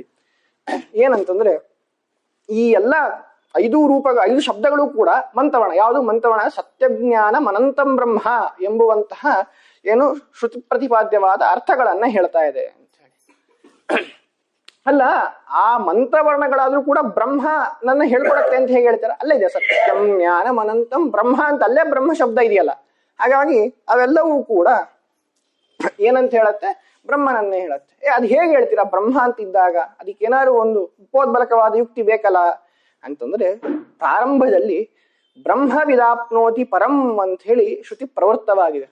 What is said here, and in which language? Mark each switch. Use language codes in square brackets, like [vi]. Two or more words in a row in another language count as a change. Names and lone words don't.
[kn] ಏನಂತಂದ್ರೆ ಈ ಎಲ್ಲ 5 ಶಬ್ದಗಳು ಕೂಡ ಮಂತವರ್ಣ. ಯಾವುದು ಮಂತವರ್ಣ? [sa] ಸತ್ಯಜ್ಞಾನ ಅನಂತಂ ಬ್ರಹ್ಮ [kn] ಎಂಬುವಂತಹ ಏನು ಶ್ರುತಿ ಪ್ರತಿಪಾದ್ಯವಾದ ಅರ್ಥಗಳನ್ನ ಹೇಳ್ತಾ ಇದೆ ಅಂತ ಹೇಳಿ. ಅಲ್ಲ, ಆ ಮಂತ್ರವರ್ಣಗಳಾದ್ರೂ ಕೂಡ ಬ್ರಹ್ಮ ನನ್ನ ಹೇಳ್ಕೊಡತ್ತೆ ಅಂತ ಹೇಗೆ ಹೇಳ್ತಾರೆ? ಅಲ್ಲೇ ಇದೆ [sa] ಸತ್ಯಂ ಜ್ಞಾನಂ ಅನಂತಂ ಬ್ರಹ್ಮ [kn] ಅಂತ, ಅಲ್ಲೇ ಬ್ರಹ್ಮ ಶಬ್ದ ಇದೆಯಲ್ಲ. ಹಾಗಾಗಿ ಅವೆಲ್ಲವೂ ಕೂಡ ಏನಂತ ಹೇಳತ್ತೆ, ಬ್ರಹ್ಮನನ್ನೇ ಹೇಳತ್ತೆ. ಅದು ಹೇಗೆ ಹೇಳ್ತೀರಾ ಬ್ರಹ್ಮ ಅಂತಿದ್ದಾಗ? ಅದಕ್ಕೆ ಏನಾದ್ರು ಒಂದು ಉಪೋದ್ಬಲಕವಾದ ಯುಕ್ತಿ ಬೇಕಲ್ಲ ಅಂತಂದ್ರೆ, ಪ್ರಾರಂಭದಲ್ಲಿ [sa] ಬ್ರಹ್ಮವಿದಾಪ್ನೋತಿ ಪರಂ [kn] ಅಂತ ಹೇಳಿ ಶ್ರುತಿ ಪ್ರವೃತ್ತವಾಗಿದೆ.